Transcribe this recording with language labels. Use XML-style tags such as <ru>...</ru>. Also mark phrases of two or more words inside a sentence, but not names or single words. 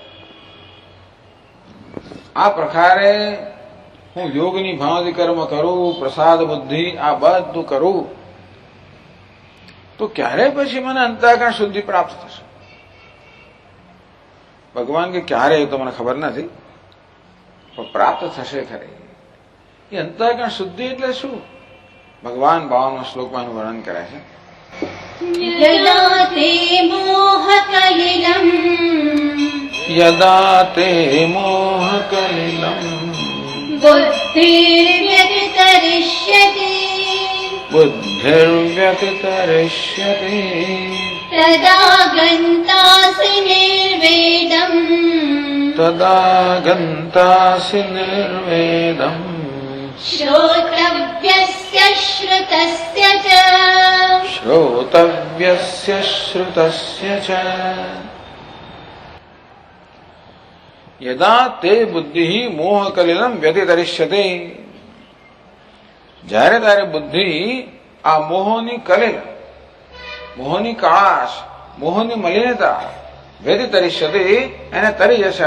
<gu>આ પ્રકારે હું યોગની ભાવથી કર્મ કરું, પ્રસાદ બુદ્ધિ આ બધું કરું તો ક્યારે પછી મને અંતઃકરણ શુદ્ધિ પ્રાપ્ત થશે? ભગવાન કે ક્યારે એ તો મને ખબર નથી, પણ પ્રાપ્ત થશે ખરી. એ અંતઃકરણ શુદ્ધિ એટલે શું? ભગવાન 52 શ્લોકમાં એનું વર્ણન કરે છે.</gu> <sa>यदा ते मोहकलिलम् યદા તે મોહકલિલં बुद्धिर्व्यतितरिष्यति બુદ્ધિર્વ્યતિતરિષ્યતિ तदा गन्तासि निर्वेदम् તદા ગંતાસિ નિર્વેદમ श्रोतव्यस्य श्रुतस्य च શ્રોતવ્યસ્ય શ્રુતસ્ય ચ. યદા તે બુદ્ધિ મોહકલિલં વ્યતિતરિષ્યતે,</sa> <gu>જ્યારે તારે બુદ્ધિ આ મોહની કલિલ, મોહની કાળાશ, મોહની મલિનતા વ્યતિતરિષ્યતે એને તરી જશે.</gu>